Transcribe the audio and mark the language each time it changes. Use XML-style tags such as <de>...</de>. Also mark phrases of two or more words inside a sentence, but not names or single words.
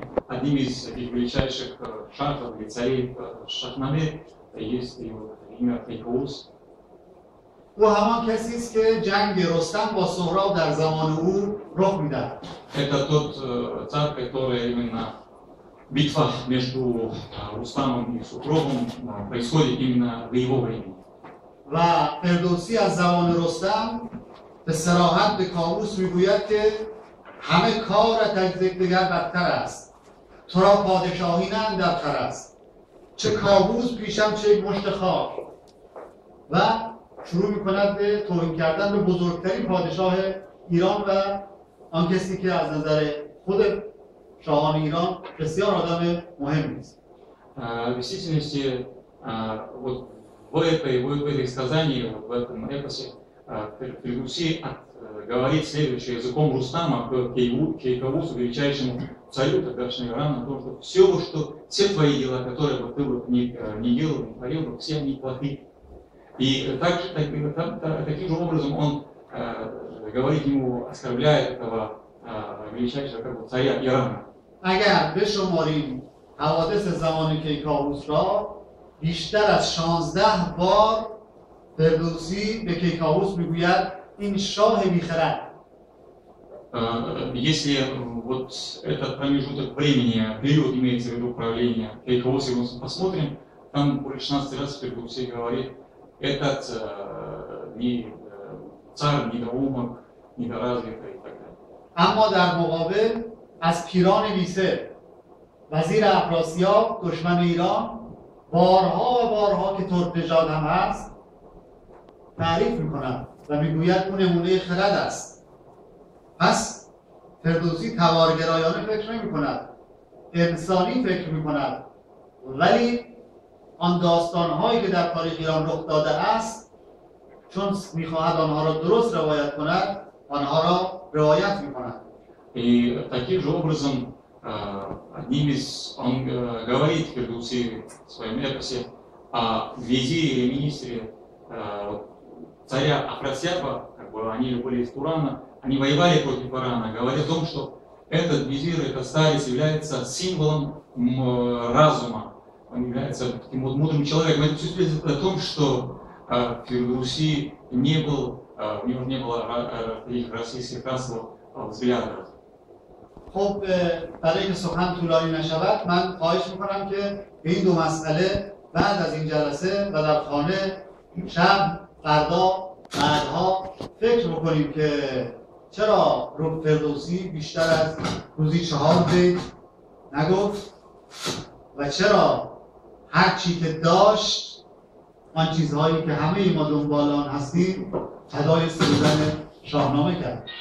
<ru>Одним из таких величайших шахов или царей Шахнаме есть его имя Кейкаус.</ru> <fa>او همان کسی است که جنگ رستم با سهراب در زمان او رخ میدهد.</fa> <ru>Это тот царь, который именно битва между Рустамом и Сухровым происходит именно в его времени.</ru> <fa>و فردوسی از زمان رستم به صراحت به کاووس میگوید که همه کارت از یکدیگر بدتر است، تو را پادشاهی نه اندرتر است، چه کاووس پیشم چه یک مشت خاک. و شروع میکند به توهین کردن به بزرگترین پادشاه ایران و آن کسی که از نظر خود شاهان ایران بسیار آدم مهمی است.</fa> <ru>В действительности, вот в этой сказании, в этом эпосе, Фирдауси говорит следующее языком Рустама к Кейкаусу, величайшему царю тогдашнего Ирана, о том, что все твои дела, которые бы ты не делал, не творил, все они плохи. И таким же образом он говорит ему, оскорбляет этого величайшего царя Ирана.</ru> <fa>اگر بشماریم حوادث زمان کیکاووس را بیشتر از 16 بار فردوسی به کیکاووس میگوید این شاه بیخرد.</fa> <ru>Если вот этот промежуток времени, период имеется в виду правления Кейкауса, мы посмотрим, там более 16 раз Фирдауси говорит, этот царь недоумок, недоразвитый и так далее.</ru> <fa>اما در مقابل از پیران ویسه وزیر افراسیاب دشمن ایران بارها و بارها که ترک‌نژاد هم هست تعریف میکند و میگوید اون نمونه خرد است. پس فردوسی تبارگرایانه فکر نمیکند، انسانی فکر میکند، ولی آن داستانهایی که در تاریخ ایران رخ داده است چون میخواهد آنها را درست روایت کند آنها را روایت میکند.</fa> <ru>И таким же образом он говорит Фирдауси в своем эпосе о визире или министре царя Афрасьяпа, как бы они были из Турана, они воевали против Ирана, говоря о том, что этот визирь, этот старец является символом разума, он является таким вот мудрым человеком. Это все свидетельствует о том, что Фирдауси не был, у него не было таких российских расовых взглядов.</ru> <fa>خب برای اینکه سخن طولانی نشود من خواهش میکنم که به این دو مسئله بعد از این جلسه و در خانه شب فردا بعدها فکر بکنیم که چرا فردوسی بیشتر از روزی 4 بیت نگفت و چرا هر چی که داشت آن چیزهایی که همه ما دنبال آن هستیم فدای سرودن شاهنامه کرد.</fa>